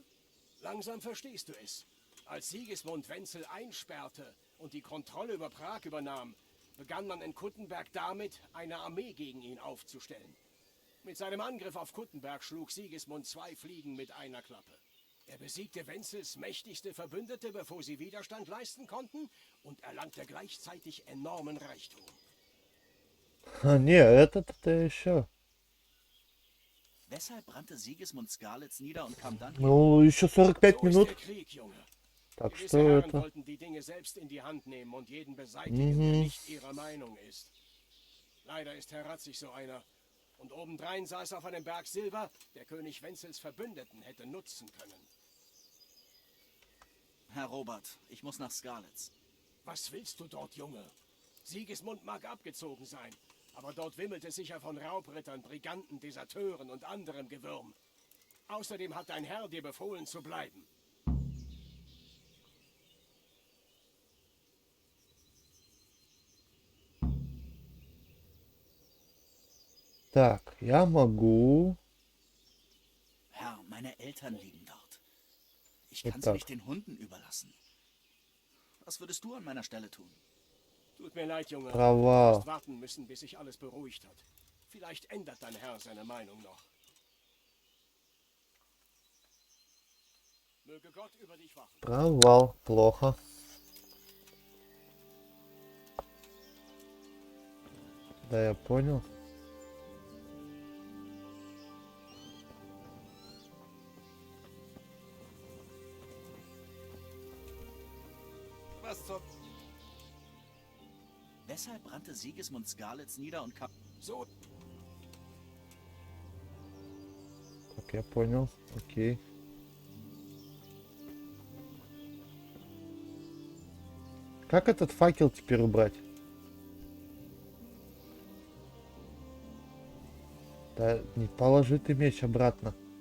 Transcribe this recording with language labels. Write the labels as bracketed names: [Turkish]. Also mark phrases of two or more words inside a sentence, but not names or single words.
[German] Langsam verstehst du es. Als Sigismund Wenzel einsperrte und die Kontrolle über Prag übernahm, begann man in Kuttenberg damit, eine Armee gegen ihn aufzustellen. Mit seinem Angriff auf Kuttenberg schlug Sigismund 2 Fliegen mit einer Klappe. Er besiegte Wenzels mächtigste Verbündete, bevor sie Widerstand leisten konnten, und erlangte gleichzeitig enormen Reichtum. [Russian] А, не, этот-то еще. [German] Weshalb brannte Sigismund Skalitz nieder und kam dann... [Russian] Ну, еще 45 [German] So ist [Russian] минут. [German] der Krieg, Junge. [Russian] Так [German] Gewisse [Russian] что [German] Herren [Russian] это... [German] wollten die Dinge selbst in die Hand nehmen und jeden beseitigen, der nicht ihrer Meinung ist. Leider ist Herr Ratzig so einer. Und obendrein saß auf einem Berg Silber, der König Wenzels Verbündeten hätte nutzen können. Herr Robert, ich muss nach Skalitz. Was willst du dort, Junge? Sigismund mag abgezogen sein, aber dort wimmelt es sicher von Raubrittern, Briganten, Deserteuren und anderem Gewürm. Außerdem hat dein Herr dir befohlen zu bleiben. [Russian] Так, я могу... [German] Herr, meine Eltern liegen dort. Ich Ja, kann sie [Russian] tak. [German] nicht den Hunden überlassen. Was würdest du an meiner Stelle tun? Tut mir leid, Junge. [Russian] Провал. [German] Du wirst warten müssen, bis sich alles beruhigt hat. Vielleicht ändert dein Herr seine Meinung noch. Möge Gott über dich wachen. [Russian] Провал. Плохо. Да, я понял. [German] Was zum... Weshalb brannte Sigismund Skalitz nieder und kam... So, [Russian] Так, я понял. Окей. Как этот факел теперь убрать? Да не положи ты меч обратно.